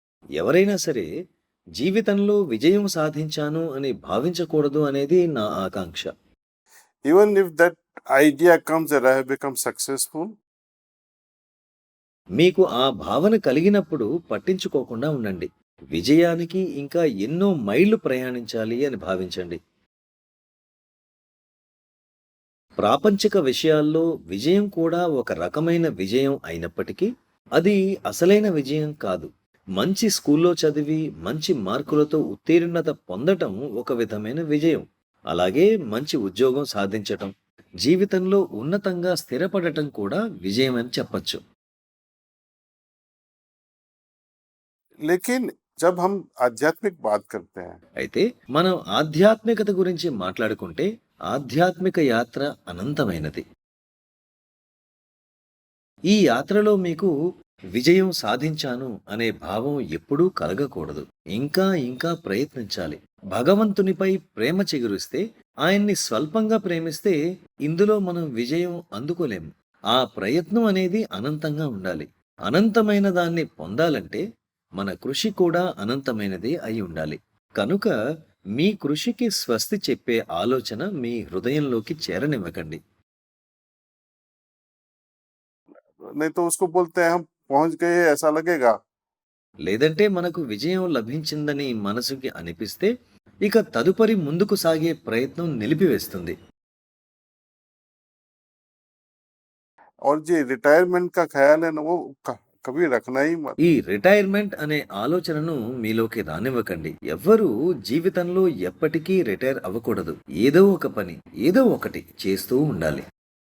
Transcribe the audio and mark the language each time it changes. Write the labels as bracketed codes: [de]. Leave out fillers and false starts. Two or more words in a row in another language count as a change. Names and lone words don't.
[te] ఎవరైనా సరే జీవితంలో విజయం సాధించాను అని భావించకూడదు అనేది నా ఆకాంక్ష. [en] Even if that idea comes that I have become successful, [te] మీకు ఆ భావన కలిగినప్పుడు పట్టించుకోకుండా ఉండండి. విజయానికి ఇంకా ఎన్నో మైళ్ళు ప్రయాణించాలి అని భావించండి. ప్రాపంచిక విషయాల్లో విజయం కూడా ఒక రకమైన విజయం అయినప్పటికీ, అది అసలైన విజయం కాదు. మంచి స్కూల్లో చదివి, మంచి మార్కులతో ఉత్తీర్ణత పొందటం ఒక విధమైన విజయం. అలాగే మంచి ఉద్యోగం సాధించటం, జీవితంలో ఉన్నతంగా స్థిరపడటం కూడా విజయం అని చెప్పచ్చు. [hi] लेकिन जब हम आध्यात्मिक बात करते हैं, [te] అయితే మనం ఆధ్యాత్మికత గురించి మాట్లాడుకుంటే, ఆధ్యాత్మిక యాత్ర అనంతమైనది. ఈ యాత్రలో మీకు విజయం సాధించాను అనే భావం ఎప్పుడూ కలగకూడదు. ఇంకా ఇంకా ప్రయత్నించాలి. భగవంతునిపై ప్రేమ చిగురిస్తే, ఆయన్ని స్వల్పంగా ప్రేమిస్తే ఇందులో మనం విజయం అందుకోలేము. ఆ ప్రయత్నం అనేది అనంతంగా ఉండాలి. అనంతమైన దాన్ని పొందాలంటే మన కృషి కూడా అనంతమైనదే అయి ఉండాలి. కనుక మీ కృషికి స్వస్తి చెప్పే ఆలోచన మీ హృదయంలోకి చేరనివ్వకండి. [hi] नहीं तो उसको बोलते हैं हम पहुंच गए ऐसा लगेगा, [te] లేదంటే మనకు విజయం లభించిందని మనసుకి అనిపిస్తే, ఇక తదుపరి ముందుకు సాగే ప్రయత్నం నిలిపివేస్తుంది. [hi] और जो रिटायरमेंट का ख्याल है ना वो कभी रखना ही मत। [te] ఈ రిటైర్మెంట్ అనే ఆలోచనను మీలోకి రానివ్వకండి. ఎవ్వరూ జీవితంలో ఎప్పటికీ రిటైర్ అవ్వకూడదు. ఏదో ఒక పని, ఏదో ఒకటి చేస్తూ ఉండాలి.